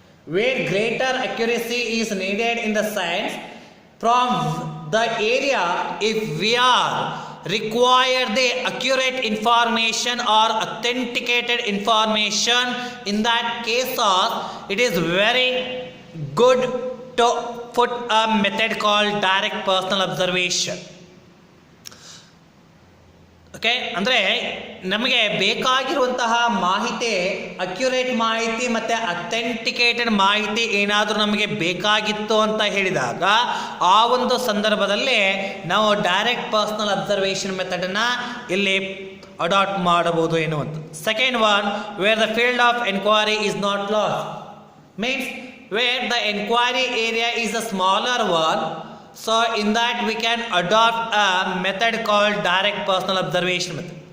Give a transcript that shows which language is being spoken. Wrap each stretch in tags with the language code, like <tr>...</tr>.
<en>Where greater accuracy is needed in the science from the area, if we are require the accurate information or authenticated information, in that case it is very good to put a method called direct personal observation.</en> <kn>Okay, ಅಂದರೆ ನಮಗೆ ಬೇಕಾಗಿರುವಂತಹ ಮಾಹಿತಿ, accurate ಮಾಹಿತಿ ಮತ್ತು authenticated ಮಾಹಿತಿ ಏನಾದರೂ ನಮಗೆ ಬೇಕಾಗಿತ್ತು ಅಂತ ಹೇಳಿದಾಗ ಆ ಒಂದು ಸಂದರ್ಭದಲ್ಲಿ ನಾವು ಡೈರೆಕ್ಟ್ ಪರ್ಸನಲ್ ಅಬ್ಸರ್ವೇಷನ್ ಮೆಥಡನ್ನು ಇಲ್ಲಿ ಅಡಾಪ್ಟ್ ಮಾಡಬಹುದು ಎನ್ನುವಂಥದ್ದು.</kn> <en>Second one, where the field of enquiry is not lost, means where the enquiry area is a smaller one. In that we can adopt a method called direct personal observation method.</en>